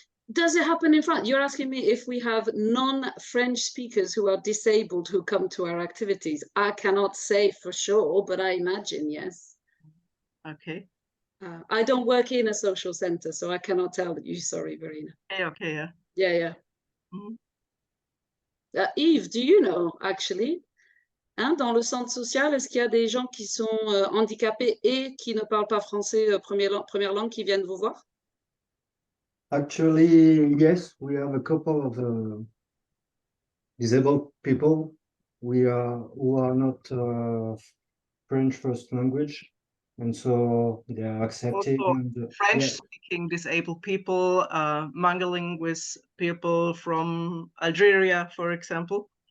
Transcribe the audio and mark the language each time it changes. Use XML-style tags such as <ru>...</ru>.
<en>Does it happen in France? You're asking me if we have non-French speakers who are disabled who come to our activities. I cannot say for sure, but I imagine yes. Okay. I don't work in a social center, so I cannot tell you. Sorry, Verena. Okay, yeah. Yeah. Mm-hmm.</en> <fr>Yves,</fr> <en>do you know, actually,</en> <fr>hein, dans le centre social, est-ce qu'il y a des gens qui sont handicapés et qui ne parlent pas français première langue qui viennent vous voir?</fr> <en>Actually, yes, we have a couple of disabled people who are not French first language, and so they are accepted. Also, and, French-speaking disabled people mingling with people from Algeria, for example.</en>